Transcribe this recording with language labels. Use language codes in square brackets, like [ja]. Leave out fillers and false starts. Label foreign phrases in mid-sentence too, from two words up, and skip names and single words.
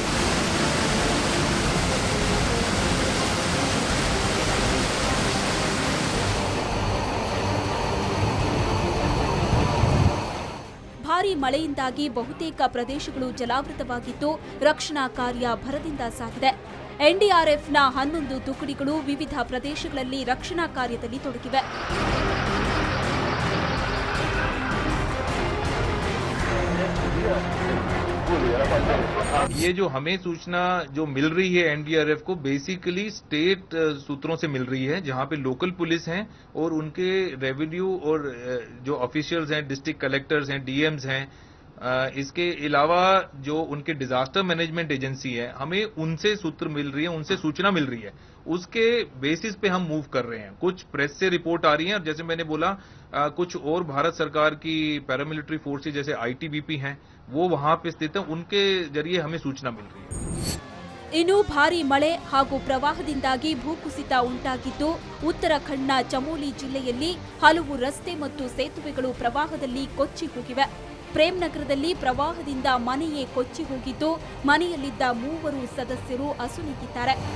[kn] ಭಾರೀ ಮಳೆಯಿಂದಾಗಿ ಬಹುತೇಕ ಪ್ರದೇಶಗಳು ಜಲಾವೃತವಾಗಿದ್ದು ರಕ್ಷಣಾ ಕಾರ್ಯ ಭರದಿಂದ ಸಾಗಿದೆ. ಎನ್ಡಿಆರ್ಎಫ್ನ 11 ತುಕಡಿಗಳು ವಿವಿಧ ಪ್ರದೇಶಗಳಲ್ಲಿ ರಕ್ಷಣಾ ಕಾರ್ಯದಲ್ಲಿ ತೊಡಗಿವೆ. [hi] ये जो हमें सूचना जो मिल रही है एनडीआरएफ को [en] basically state [hi] सूत्रों से मिल रही है, जहां पे [en] local police [hi] हैं और उनके रेवेन्यू और जो ऑफिशियल्स हैं, [en] district collectors [hi] हैं, डीएम्स हैं, इसके अलावा जो उनके [en] disaster management agency [hi] है, हमें उनसे सूत्र मिल रही है, उनसे सूचना मिल रही है. उसके बेसिस पे हम मूव कर रहे हैं. कुछ प्रेस से रिपोर्ट आ रही है और जैसे मैंने बोला कुछ और भारत सरकार की [en] paramilitary forces [hi] जैसे आईटीबीपी हैं, वो वहां पे स्थित है, उनके जरिए हमें सूचना मिल रही है. [kn] ಇನ್ನು ಭಾರೀ ಮಳೆ ಹಾಗೂ ಪ್ರವಾಹದಿಂದಾಗಿ ಭೂಕುಸಿತ ಉಂಟಾಗಿದ್ದು ಉತ್ತರಾಖಂಡ್ನ ಚಮೋಲಿ ಜಿಲ್ಲೆಯಲ್ಲಿ ಹಲವು ರಸ್ತೆ ಮತ್ತು ಸೇತುವೆಗಳು ಪ್ರವಾಹದಲ್ಲಿ ಕೊಚ್ಚಿ ಹೋಗಿವೆ. ಪ್ರೇಮ್ ನಗರದಲ್ಲಿ ಪ್ರವಾಹದಿಂದ ಮನೆಯೇ ಕೊಚ್ಚಿ ಹೋಗಿದ್ದು ಮನೆಯಲ್ಲಿದ್ದ 3 ಸದಸ್ಯರು ಅಸುನೀಗಿದ್ದಾರೆ.